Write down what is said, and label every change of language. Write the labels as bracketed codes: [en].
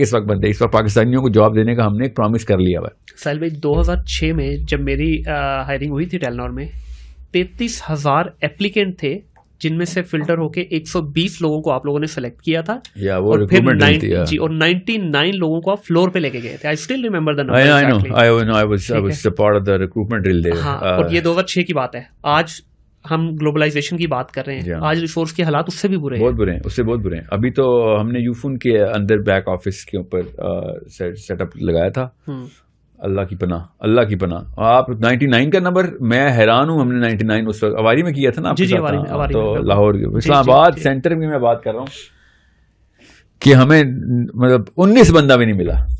[ur] اس وقت بندے اس وقت پاکستانیوں کو جاب دینے کا ہم نے ایک پرومس کر لیا ہوا. ساحل بھائی 2006 میں جب میری ہائرنگ ہوئی تھی ٹیلنور میں 33,000 ایپلیکینٹ تھے جن میں سے فلٹر ہو کے 120 لوگوں کو آپ لوگوں نے سلیکٹ کیا تھا, اور پھر 99 لوگوں کو آپ فلور پہ لے کے گئے تھے. [en] I still remember the number. I was a part of the recruitment drill there. [ur] اور یہ 2006 کی بات ہے. آج ہم گلوبلائزیشن کی بات کر رہے ہیں, آج ریسورس کے حالات اس سے بھی برے ہیں, بہت برے ہیں, اس سے بہت برے ہیں. ابھی تو ہم نے یوفون کے اندر بیک آفس کے اوپر سیٹ اپ لگایا تھا. اللہ کی پناہ. آپ 99 کا نمبر, میں حیران ہوں. ہم نے 99 اس وقت اواری میں کیا تھا نا, تو لاہور اسلام آباد سینٹر میں میں بات کر رہا ہوں کہ ہمیں مطلب 19 بندہ بھی نہیں ملا.